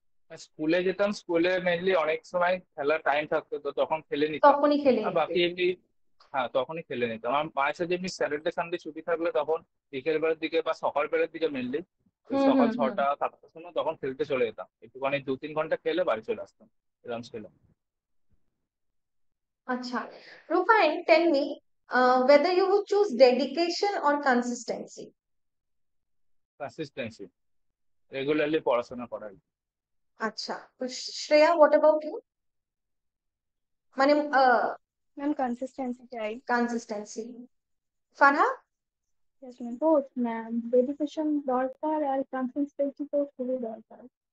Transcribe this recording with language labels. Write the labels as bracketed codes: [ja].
[bn] স্কুলে যেতাম, স্কুলে মেনলি অনেক সময় খেলার টাইম থাকতো, তো তখন খেলে নিতাম। তখনই খেলে আর নিতে? বাকি এমনি, হ্যাঁ তখনই খেলে নিতাম। আমার মায়ের সাথে এমনি স্যাটারডে সানডে ছুটি থাকলে তখন বিকেল বেলার দিকে বা সকাল বেলার দিকে মেনলি, ওই হুম সকাল হুম হুম 6টা 7টার সময় তখন খেলতে চলে যেতাম, একটুখানি 2-3 ঘন্টা খেলে বাড়ি চলে আসতাম, এরকম ছিল। [en] আচ্ছা, Rufine, tell me whether you would choose dedication or consistency. [bn] Consistency, regularly পড়াশোনা করা। আচ্ছা, তো [en] Shreya, what about you? [bn] মানে ম্যাম কনসিস্টেন্সি চাই। [en] consistency. Farha? Yes, ma'am. [bn] both ma'am, dedication দরকার আর কনসিস্টেন্সি তো খুবই দরকার।